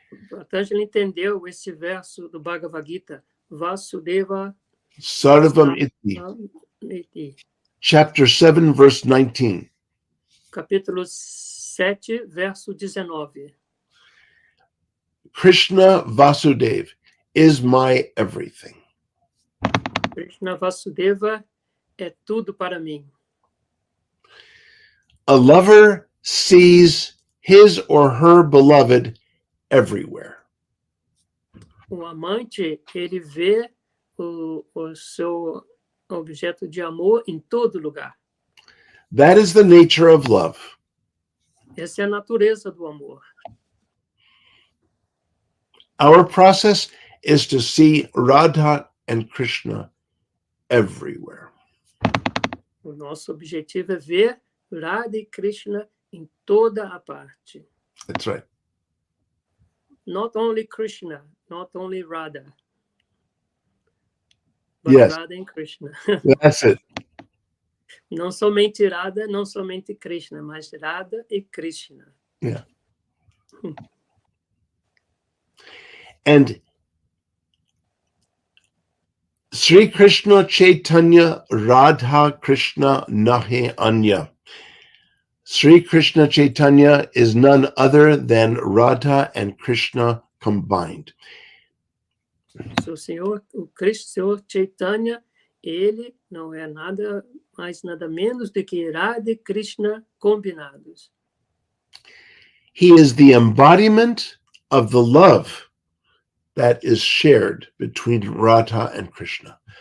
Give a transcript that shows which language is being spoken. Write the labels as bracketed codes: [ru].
[pt] Patanjali entendeu esse verso do Bhagavad Gita. Vasudeva [en] Sarvamiti. Chapter 7, verse 19. [pt] Capítulo 7, verso 19. [en] Krishna Vasudeva is my everything. [pt] Krishna Vasudeva é tudo para mim. [en] A lover sees his or her beloved everywhere. [pt] Amante, ele vê o seu objeto de amor em todo lugar. [en] That is the nature of love. [pt] Essa é a natureza do amor. [en] Our process is to see Radha and Krishna everywhere. [pt] O nosso objetivo é ver Radha e Krishna em toda a parte. [en] That's right. Not only Krishna, not only Radha, but Yes. Radha and Krishna. That's it. [pt] Não somente Radha, não somente Krishna, mas Radha e Krishna. [en] Yeah. And Sri Krishna Chaitanya Radha Krishna [bn] Nahe Anya. [en] Sri Krishna Chaitanya is none other than Radha and Krishna combined. [pt] So, o Senhor Chaitanya, ele não é nada mais, nada menos do que Radha e Krishna combinados. [en] He is the embodiment of the love that is shared between Radha and Krishna.